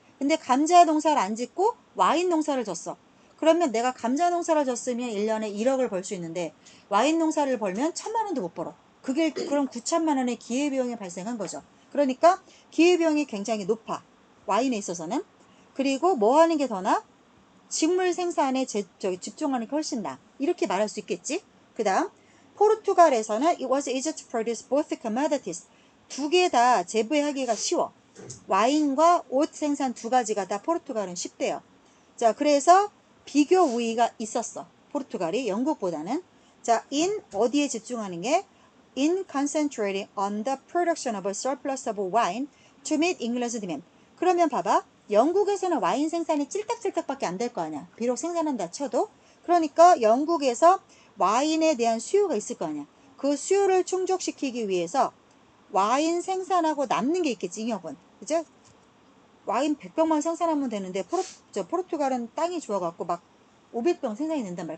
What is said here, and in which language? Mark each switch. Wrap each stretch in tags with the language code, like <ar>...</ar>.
<ko>근데 감자 농사를 안 짓고 와인 농사를 졌어. 그러면 내가 감자 농사를 졌으면 1년에 1억을 벌 수 있는데 와인 농사를 벌면 1,000만 원도 못 벌어. 그게 그럼 9천만 원의 기회비용이 발생한 거죠. 그러니까 기회비용이 굉장히 높아. 와인에 있어서는. 그리고 뭐 하는 게 더 나아? 직물 생산에 집중하는 게 훨씬 나아. 이렇게 말할 수 있겠지. 그 다음 포르투갈에서는</ko> <en>it was easy to produce both commodities.</en> <ko>두 개 다 재배하기가 쉬워. 와인과 옷 생산 두 가지가 다 포르투갈은 쉽대요. 자, 그래서 비교 우위가 있었어. 포르투갈이 영국보다는. 자, in 어디에 집중하는 게?</ko> <en>In concentrating on the production of a surplus of wine to meet England's demand.</en> <ko>그러면 봐봐. 영국에서는 와인 생산이 찔딱찔딱밖에 안 될 거 아니야. 비록 생산한다 쳐도. 그러니까 영국에서 와인에 대한 수요가 있을 거 아니야. 그 수요를 충족시키기 위해서 와인 생산하고 남는 게 있겠지, 잉여분. 그죠? 와인 100병만 생산하면 되는데 포르투갈은 땅이 좋아갖고 막 500병 생산이 된단 말이야.</ko>